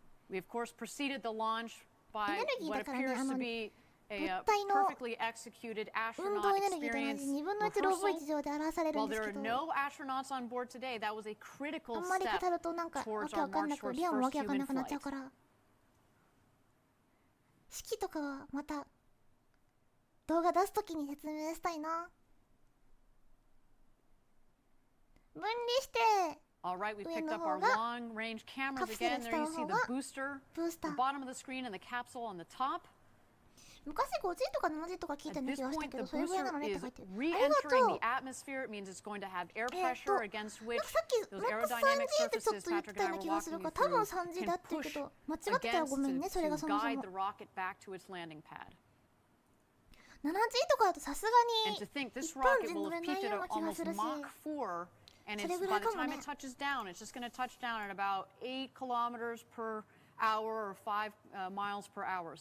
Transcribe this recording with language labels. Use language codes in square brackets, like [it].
[en] We of course preceded the launch by what appears to be a perfectly executed astronaut experience rehearsal. While there are no astronauts on board today, that was a critical step towards our march towards first human flight. [ja] 式とかはまた動画出すときに説明したいな。分離して [en] All right, we picked up our long-range cameras again. There you see the booster, the bottom of the screen, and the capsule on the top. [ja] 昔 5G とか 7G とか聞いた気がしたけど、それぐらいなのねって書いてる。 [en] Re-entering the atmosphere, it means it's going to have air pressure against which those aerodynamic surfaces Patrick and I were walking you through can push against to guide the rocket back to its landing pad. [ja] 7G とかだとさすがに [en] And to think this rocket will have peaked at almost Mach 4, and it's, by the time it touches down, it's just going to touch down at about 8 kilometers per hour or 5 miles per hour.